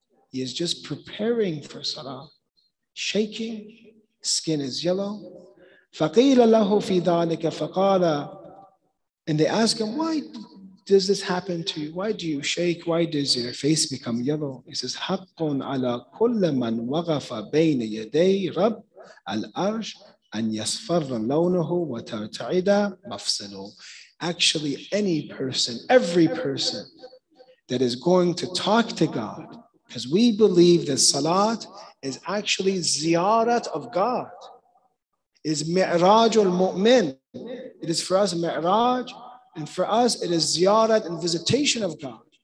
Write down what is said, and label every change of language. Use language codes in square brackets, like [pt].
[en] He is just preparing for salah. Shaking, skin is yellow. [ar] فَقِيلَ لَهُ فِي ذَلِكَ فَقَالَ. [en] And they ask him, why does this happen to you? Why do you shake? Why does your face become yellow? He says, [ar] حَقٌّ عَلَى كُلِّ مَنْ وَقَفَ بَيْنَ يَدَيْ رَبِّ الْأَرْشِ أَنْ يَصْفَرَّ لَوْنُهُ وَتَرْتَعِدَ مَفْصَلُهُ. [en] Actually, any person, every person that is going to talk to God, because we believe that salat is actually ziyarat of God, is mi'rajul mu'min. It is for us mi'raj, and for us it is ziyarat and visitation of God.